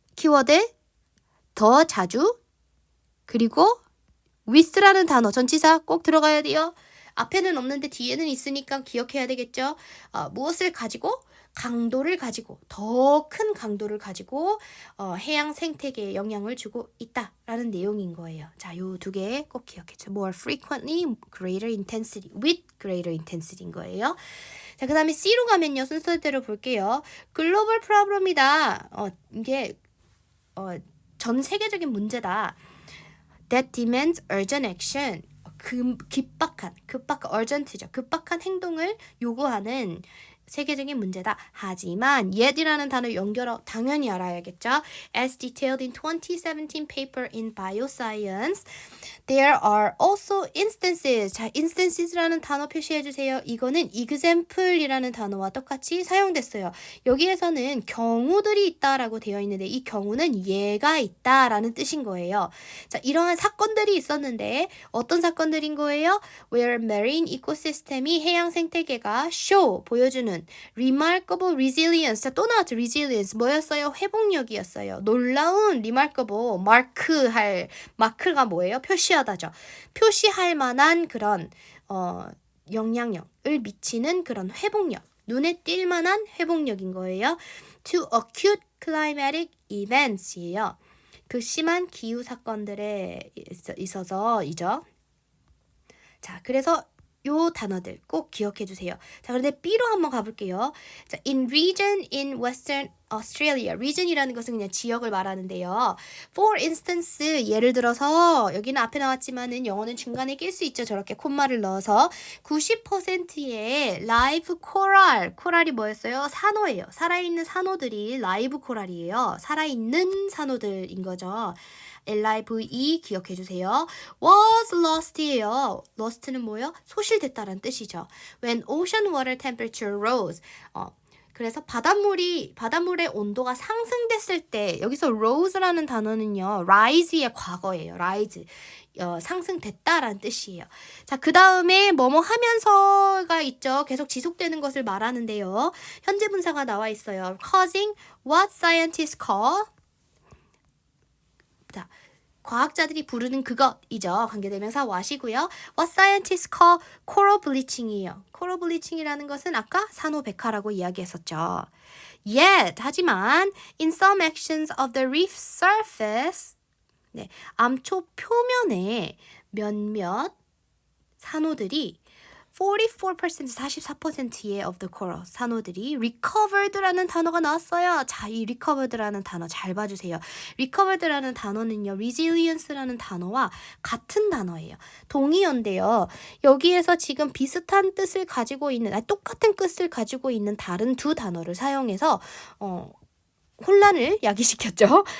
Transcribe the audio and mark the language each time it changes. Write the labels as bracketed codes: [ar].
[ko] 키워드 더 자주 그리고 with라는 단어 전치사 꼭 들어가야 돼요. 앞에는 없는데 뒤에는 있으니까 기억해야 되겠죠. 무엇을 가지고 강도를 가지고 더 큰 강도를 가지고 해양 생태계에 영향을 주고 있다라는 내용인 거예요. 자, 요 두 개 꼭 기억해줘. [en] More frequently, greater intensity, with greater intensity인 거예요. [ko] 자, 그 다음에 C로 가면요. 순서대로 볼게요. 글로벌 프로블럼이다. 이게 전 세계적인 문제다. [en] That demands urgent action. [ko] 급박한 [en] urgent죠. [ko] 급박한 행동을 요구하는 세계적인 문제다. 하지만 yet이라는 단어 연결어 당연히 알아야겠죠. [en] As detailed in 2017 paper in Bioscience, there are also instances. [ko] 자, instances라는 단어 표시해 주세요. 이거는 example이라는 단어와 똑같이 사용됐어요. 여기에서는 경우들이 있다라고 되어 있는데 이 경우는 예가 있다라는 뜻인 거예요. 자, 이러한 사건들이 있었는데 어떤 사건들인 거예요? [en] Where marine ecosystem이 [ko] 해양 생태계가 보여주는 [en] remarkable resilience. [ko] 자, 또 나왔죠. resilience. 뭐였어요? 회복력이었어요. 놀라운 remarkable 마크가 뭐예요? 표시하다죠. 표시할 만한 그런 영향력을 미치는 그런 회복력. 눈에 띌 만한 회복력인 거예요. [en] To acute climatic events이에요. [ko] 극심한 기후 사건들에 있어서이죠. 자, 그래서 요 단어들 꼭 기억해 주세요. 자, 그런데 B로 한번 가볼게요. [en] 자, in region in Western Australia. [ko] region이라는 것은 그냥 지역을 말하는데요. [en] For instance, [ko] 예를 들어서 여기는 앞에 나왔지만은 영어는 중간에 낄 수 있죠. 저렇게 콤마를 넣어서 90%의 라이브 코랄이 뭐였어요? 산호예요. 살아있는 산호들이 라이브 코랄이에요. 살아있는 산호들인 거죠. [en] LIVE 기억해 주세요. was lost이에요. lost는 뭐예요? [ko] 소실됐다라는 뜻이죠. [en] When ocean water temperature rose. [ko] 그래서 바닷물의 온도가 상승됐을 때 여기서 rose라는 단어는요. rise의 과거예요. rise. 상승됐다라는 뜻이에요. 자, 그 다음에 뭐뭐 하면서가 있죠. 계속 지속되는 것을 말하는데요. 현재 분사가 나와 있어요. [en] causing what scientists call. [ko] 자, 과학자들이 부르는 그것이죠. 관계대명사 what이고요. [en] What scientists call coral bleaching이에요. [ko] coral bleaching이라는 것은 아까 산호백화라고 이야기했었죠. Yet, 하지만 [en] in some actions of the reef surface, [ko] 네, 암초 표면에 몇몇 산호들이 44%의 [en] of the coral [ko] 산호들이 recovered라는 단어가 나왔어요. 자, 이 recovered라는 단어 잘 봐주세요. recovered라는 단어는요, resilience라는 단어와 같은 단어예요. 동의어인데요. 여기에서 지금 비슷한 뜻을 가지고 있는, 똑같은 뜻을 가지고 있는 다른 두 단어를 사용해서 혼란을 야기시켰죠.